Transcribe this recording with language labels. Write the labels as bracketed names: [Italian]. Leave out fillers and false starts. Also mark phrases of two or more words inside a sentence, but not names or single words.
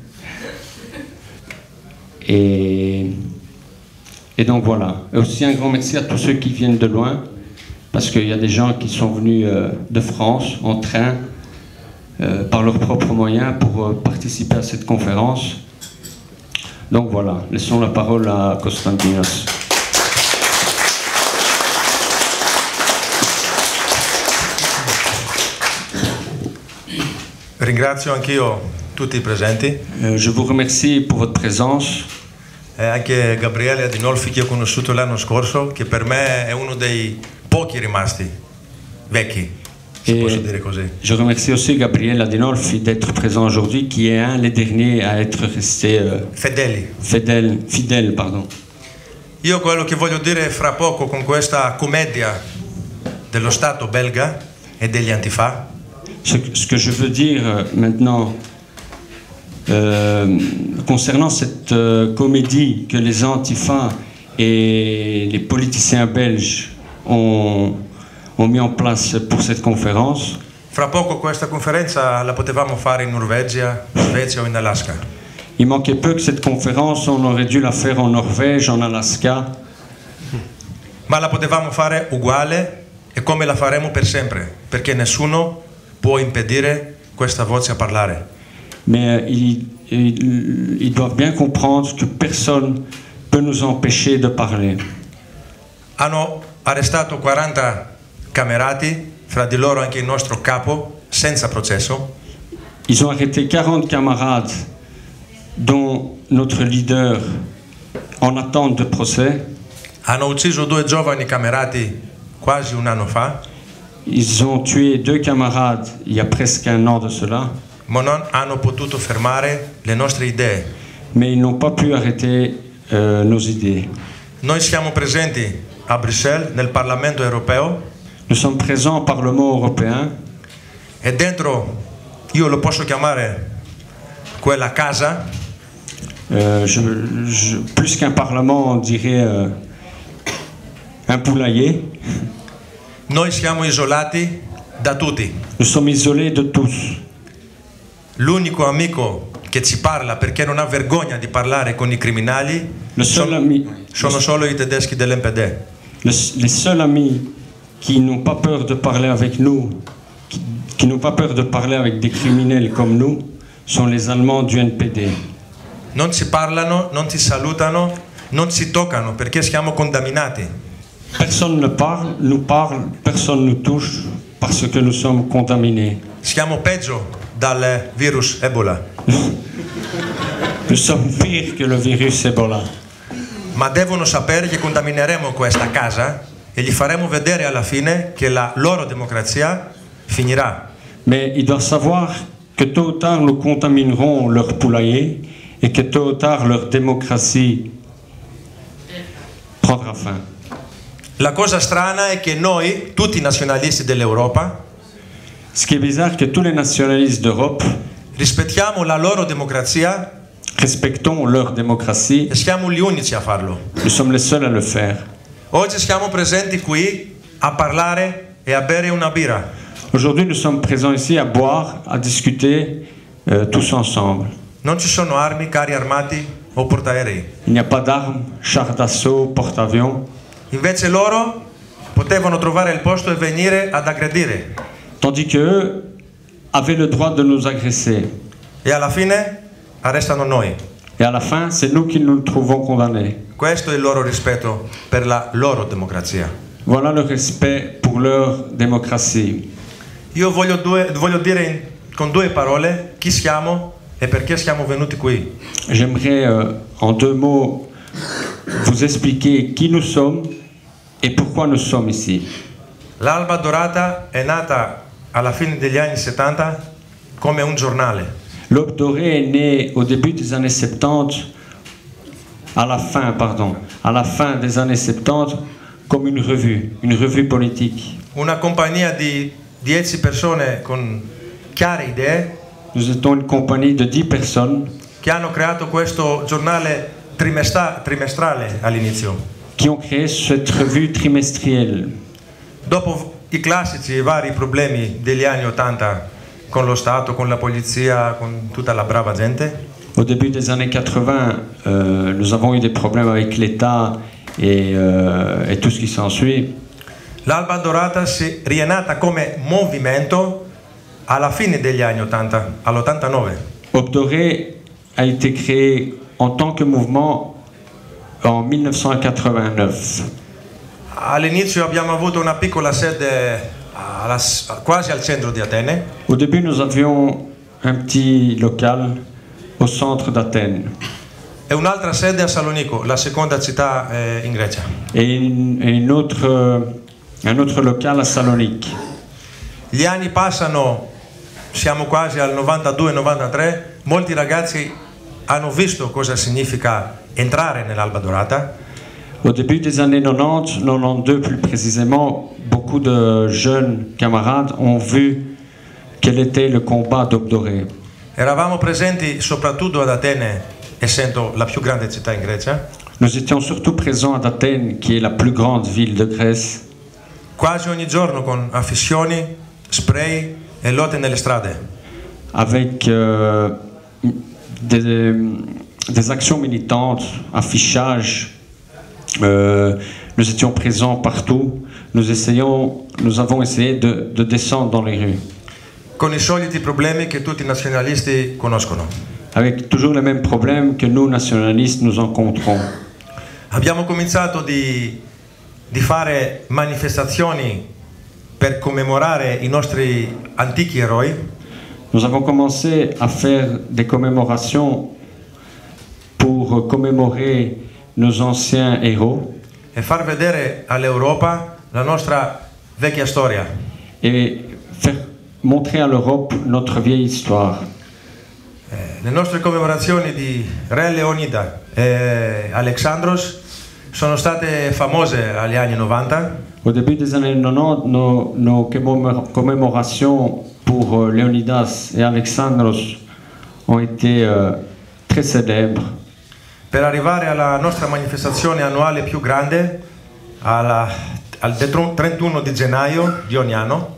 [French] Et donc voilà. Et aussi un grand merci à tous ceux qui viennent de loin, parce qu'il y a des gens qui sont venus de France en train, par leurs propres moyens, pour participer à cette conférence. Donc voilà, laissons la parole à Konstantinos. [Italian] Ringrazio anch'io tutti i presenti. [French] Je vous remercie pour votre présence. [Italian] E anche Gabriele Adinolfi, che ho conosciuto l'anno scorso, che per me è uno dei pochi rimasti vecchi, se posso dire così. [French] Je remercie aussi Gabriele Adinolfi d'être présent aujourd'hui, qui est un des derniers à être resté fidèle, pardon. [Italian] Io quello che voglio dire fra poco con questa commedia dello Stato belga e degli Antifa. [French] Ce que je veux dire maintenant concernant cette comédie que les Antifa et les politiciens belges ont mis en place pour cette conférence. [Italian] Fra poco questa conferenza la potevamo fare in Norvegia, Svezia o in Alaska. [French] Il manquait peu que cette conférence, on aurait dû la faire en Norvège, en Alaska. [Italian] Ma la potevamo fare uguale e come la faremo per sempre, perché nessuno può impedire questa voce a parlare. [French] Mais ils doivent bien comprendre que personne ne peut nous empêcher de parler. [Italian] Hanno arrestato 40 camerati, fra di loro anche il nostro capo, senza processo. [French] Ils ont arrêté 40 camarades, dont notre leader, en attente de procès. [Italian] Hanno ucciso 2 giovani camerati quasi un anno fa. [French] Ils ont tué 2 camarades il y a presque un an de cela. [Italian] Ma non hanno potuto fermare le nostre idee. [French] Mais ils n'ont pas pu arrêter nos idées. [Italian] Noi siamo presenti a Bruxelles, nel Parlamento europeo. [French] Nous sommes présents au Parlement européen. [Italian] E dentro, io lo posso chiamare quella casa, [French] plus qu'un parlement, on dirait un poulailler. [Italian] noi siamo isolati da tutti. [French] Nous sommes isolés de tous. [Italian] L'unico amico che ci parla perché non ha vergogna di parlare con i criminali sono solo i tedeschi dell'NPD. [French] Les seuls amis qui n'ont pas peur de parler avec nous, qui n'ont pas peur de parler avec des criminels comme nous, sont les Allemands du NPD. [Italian] Non ci parlano, non ci salutano, non ci toccano perché siamo contaminati. [French] Personne ne parle, personne nous touche parce que nous sommes contaminés. [Italian] Siamo peggio dal virus Ebola. [French] Nous sommes pires que le virus Ebola. [Italian] Ma devono sapere che contamineremo questa casa e gli faremo vedere alla fine che la loro democrazia finirà. [French] Mais ils doivent savoir que tôt ou tard nous contaminerons leur poulailler et que tôt ou tard leur démocratie prendra fin. [Italian] La cosa strana è che noi, tutti i nazionalisti dell'Europa, [French] Ce qui est bizarre, c'est que tous les nationalistes d'Europe [Italian] rispettiamo la loro democrazia [French] respectons leur démocratie. [Italian] e siamo gli unici a farlo. [French] Nous sommes les seuls à le faire. [Italian] Oggi siamo presenti qui a parlare e a bere una birra. [French] Aujourd'hui, nous sommes présents ici à boire, à discuter tous ensemble. [Italian] Non ci sono armi, carri armati o portaerei. [French] Il n'y a pas d'armes, chars d'assaut, porte-avions. [Italian] Invece loro potevano trovare il posto e venire ad aggredire. [French] Tandis qu'eux avaient le droit de nous agresser. [Italian] E alla fine arrestano noi. [French] Et à la fin, c'est nous qui nous trouvons condamnés. [Italian] Questo è il loro rispetto per la loro democrazia. [French] Voilà le respect pour leur démocratie. [Italian] Io voglio dire con due parole chi siamo e perché siamo venuti qui. [French] J'aimerais en deux mots vous expliquer qui nous sommes et pourquoi nous sommes ici. [Italian] L'Alba Dorata è nata alla fine degli anni 70 come un giornale. [French] L'Aube dorée est née au début des années 70, à la fin des années 70, comme une revue politique. [Italian] Una compagnia di 10 persone con chiare idee. [French] Nous étions une compagnie de 10 personnes [Italian] che hanno creato questo giornale trimestrale all'inizio. [French] Qui ont créé cette revue trimestrielle. [Italian] Dopo i classici e vari problemi degli anni 80 con lo Stato, con la polizia, con tutta la brava gente. [French] Au début des années 80, nous avons eu des problèmes avec l'État et tout ce qui s'ensuit. [Italian] L'Alba Dorata si è nata come movimento alla fine degli anni 80, all'89. [French] Aube dorée a été créé en tant que mouvement en 1989. [Italian] All'inizio abbiamo avuto una piccola sede quasi al centro di Atene. [French] Au début, nous avions un petit local au centre d'Athènes. [Italian] E un'altra sede a Salonico, la seconda città in Grecia. [French] Et un autre local à Salonique. [Italian] Gli anni passano, siamo quasi al 92-93, molti ragazzi hanno visto cosa significa entrare nell'Alba Dorata. [French] Au début des années 90, 92 plus précisément, beaucoup de jeunes camarades ont vu quel était le combat d'Aube dorée. [Italian] Eravamo presenti soprattutto ad Atene, essendo la più grande città in Grecia. [French] Nous étions surtout présents à Athènes, qui est la plus grande ville de Grèce. [Italian] Quasi ogni giorno con affissioni, spray e lotte nelle strade. [French] Avec des actions militantes, affichage. Nous étions présents partout. Nous avons essayé de descendre dans les rues. [Italian] Con i soliti problemi che tutti i nazionalisti conoscono. [French] Avec toujours les mêmes problèmes que nous, nationalistes, nous rencontrons. [Italian] Abbiamo cominciato di fare manifestazioni per commemorare i nostri antichi eroi. [French] Nous avons commencé à faire des commémorations pour commémorer nos anciens héros. [Italian] E far vedere all'Europa la nostra vecchia storia. [French] Et montrer à l'Europe notre vieille histoire. [Italian] Le nostre commemorazioni di Re Leonida e Alexandros sono state famose agli anni 90. [French] Au début des années 90, nos commémorations pour Léonidas et Alexandros ont été très célèbres. [Italian] Per arrivare alla nostra manifestazione annuale più grande, al 31 di gennaio di ogni anno,